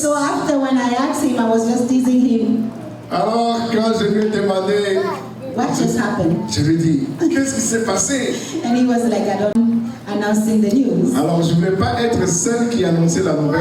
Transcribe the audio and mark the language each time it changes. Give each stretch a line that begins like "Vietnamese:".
English: So after when I asked him, I was just teasing him.
French: Alors quand je lui ai demandé,
English: What just happened?
French: je lui ai dit, qu'est-ce qui s'est passé?
English: And he was like, I don't announcing the news.
French: Alors je ne voulais pas être celle qui annonçait la nouvelle.